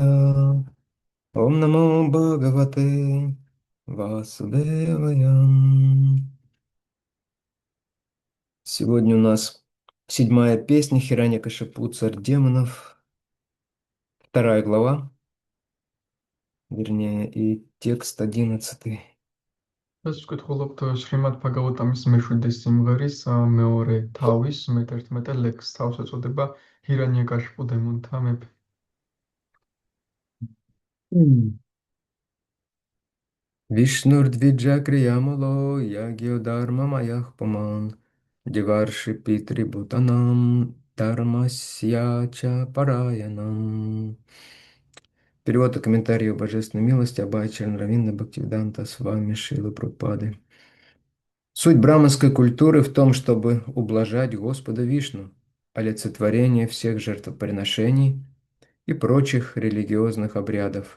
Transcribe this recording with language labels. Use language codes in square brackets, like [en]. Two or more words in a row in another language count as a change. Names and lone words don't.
[sa] ॐ नमो भगवते वासुदेवाय. [ru] Сегодня у нас седьмая песня Хирanyакашипу, царь демонов, вторая глава, вернее, и текст 11. [ka] ეს ვკითხულობთ შრიმად ბჰაგავატამის მეშვიდე სიმღერის მეორე თავის მე-11 ლექსს. თავს ეწოდება ჰირანიაკაშიფუ დემონთა მეფე. [sa] विष्णुर्द्विज क्रियामूलो यज्ञो धर्ममयः पुमान् देवर्षि पितृ भूतानां धर्मस्य च परायणम्. [ru] Перевод и комментарий о божественной милости Абхай Чарнравинда Бхактивиданта с вами Шилы Прабхупады. Суть браманской культуры в том, чтобы ублажать Господа Вишну, олицетворение всех жертвоприношений и прочих религиозных обрядов.